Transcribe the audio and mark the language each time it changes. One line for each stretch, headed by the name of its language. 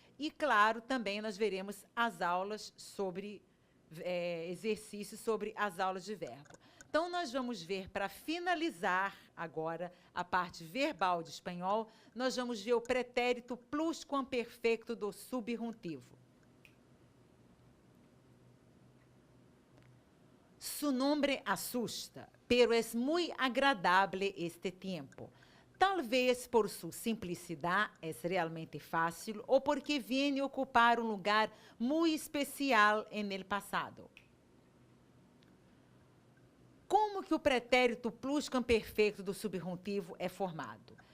Portuguese: E, claro, também nós veremos as aulas sobre exercícios sobre as aulas de verbo. Então, nós vamos ver, para finalizar agora a parte verbal de espanhol, nós vamos ver o pretérito pluscuamperfecto do subjuntivo.
Spanish: Su nombre asusta, pero es muy agradable este tiempo.
Portuguese: Talvez por sua simplicidade é realmente fácil ou porque vem ocupar um lugar muito especial
Spanish: en el passado.
Portuguese: Como que o pretérito pluscuamperfecto do subjuntivo é formado?